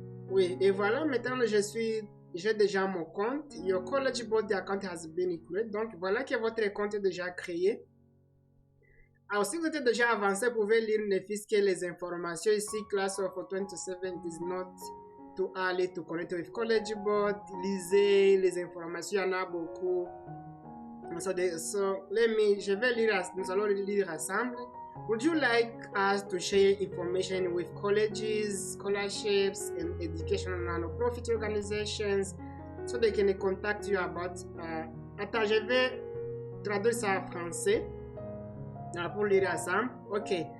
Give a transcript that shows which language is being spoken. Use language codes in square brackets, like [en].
[fr] Oui, et voilà, maintenant j'ai déjà mon compte. [en] Your college board account has been created. [fr] Donc voilà que votre compte est déjà créé. Alors si vous êtes déjà avancé, vous pouvez lire ne fût-ce que les informations ici. [en] Class of 27 is not too early to connect with college board. [fr] Lisez les informations, il y en a beaucoup. So je vais lire, nous allons lire ensemble. [en] Would you like us to share information with colleges, scholarships, and educational non-profit organizations so they can contact you about... [fr] Attends, je vais traduire ça en français pour lire ensemble. Ok.